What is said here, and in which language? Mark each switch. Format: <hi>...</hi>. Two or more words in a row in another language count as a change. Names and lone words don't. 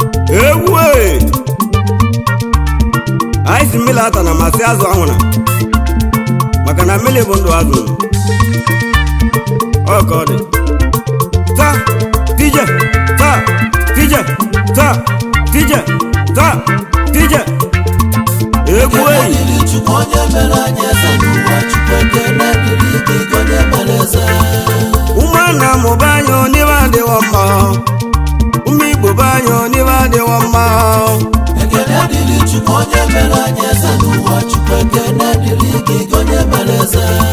<ig>Ewu e! Anyị si mmiri ata na masị azụ anwụra. Maka na mmiri bụ ndụ azụ. Ọ ka ọ dị. Ta, tije, ta, tije, ta, tije, ta, tije. Egwu e! Ekele dịrị Chukwu onye mere anyị eze n'ụwa. Chukwu ekele dịrị gị, gị onye mere eze. Ụmụnna m be anyị, ọ n'ibe adịwo mma. Ụmụ Igbo be anyị, ọ n'ibe adịwo mma. Ekele dịrị Chukwu onye mere anyị eze n'ụwa. Chukwu ekele dịrị gị, gị onye mere eze.</ig>